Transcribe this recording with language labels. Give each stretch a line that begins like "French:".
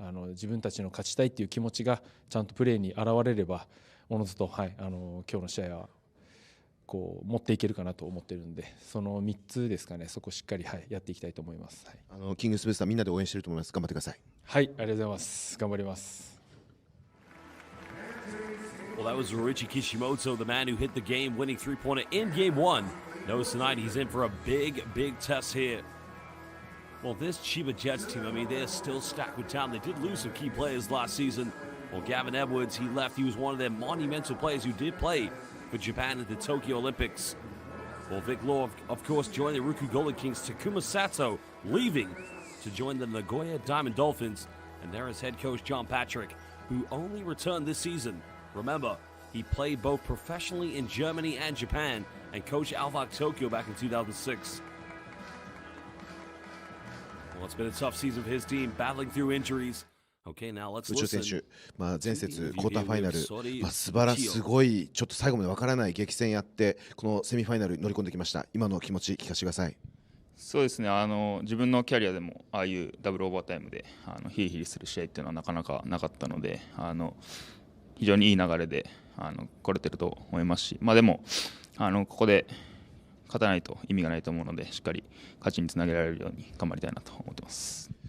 Japanese: 自分たちの勝ちたいっていう気持ちがちゃんとプレーに現れればおのずと、今日の試合はこう持っていけるかなと思っているので、その3つですかね、そこをしっかり、やっていきたいと思います。キングスブースターみんなで応援していると思います。頑張ってください。はい、ありがとうございます。頑張ります。
English: Well, that was RyuKyu Kishimoto, the man who hit the game-winning three-pointer in Game 1. Notice tonight he's in for a big, big test here. Well, this CHIBA Jets team, I mean, they're still stacked with talent. They did lose some key players last season. Well, Gavin Edwards, he left. He was one of their monumental players who did play for Japan at the Tokyo Olympics. Well, Vic Law, of course, joined the RYUKYU Golden Kings. Takuma Sato leaving to join the Nagoya Diamond Dolphins. And there is head coach John Patrick, who only returned this season. Remember, he played both professionally in Germany and Japan and coached Alvak Tokyo back in 2006. Well, it's been a tough season for his team, battling through injuries. Okay, now let's
Japanese: 宇宙選
English: listen.
Japanese: 手、前節クォーターファイナル、素晴らしい、すごいちょっと最後までわからない激戦やってこのセミファイナルに乗り込んできました。今の気持ち聞かせてください。そうですね、自分のキャリアでもああいうダブルオーバータイムでヒリヒリする試合っていうのはなかなかなかったので、非常にいい流れで来れてると思いますし、でもここで勝たないと意味がないと思うので、しっかり勝ちにつなげられるように頑張りたいなと思ってます。